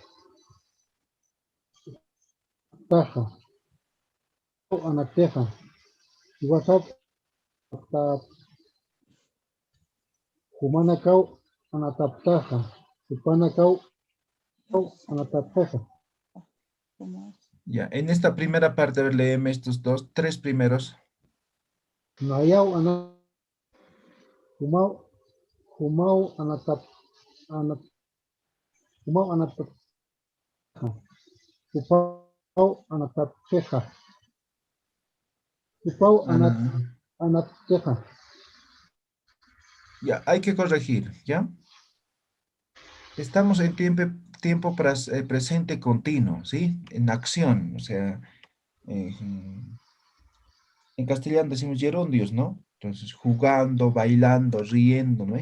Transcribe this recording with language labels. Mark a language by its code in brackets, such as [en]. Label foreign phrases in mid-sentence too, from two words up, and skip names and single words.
[ay] Taja. Anateja. WhatsApp. Humanakau anataptaja. Hupanakau anataptaja. Ya, [es] en esta primera parte, a ver, léeme estos tres primeros. [ay] Nayau anat. Humau anatap. Humau anataptaja. Hupau anatapteja. Hupau anatteja. [es] Ya, hay que corregir, ¿ya? Estamos en tiempo presente continuo, ¿sí? En acción, o sea, en castellano decimos gerundios, ¿no? Entonces, jugando, bailando, riendo, ¿no?